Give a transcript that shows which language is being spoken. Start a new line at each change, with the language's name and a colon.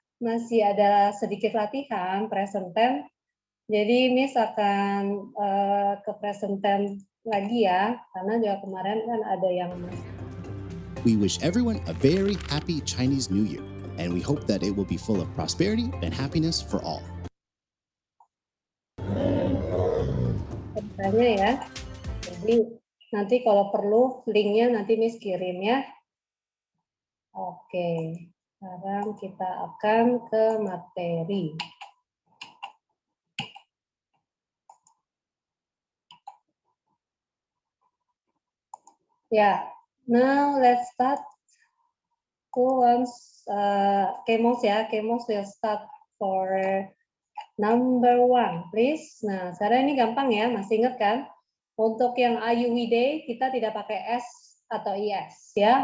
Indonesian: masih ada sedikit latihan present tense. Jadi Miss akan ke present tense lagi ya, karena juga kemarin kan ada yang masih.
English: We wish everyone a very happy Chinese New Year, and we hope that it will be full of prosperity and happiness for all.
Indonesian: Ceritanya ya. Jadi nanti kalau perlu linknya nanti Miss kirim ya. Oke, sekarang kita akan ke materi.
English: Ya, now let's start. Who wants Kemos ya? Kemos will start for number 1, please.
Indonesian: Nah, sekarang ini gampang ya, masih ingat kan? Untuk yang IUWD kita tidak pakai S atau IS ya.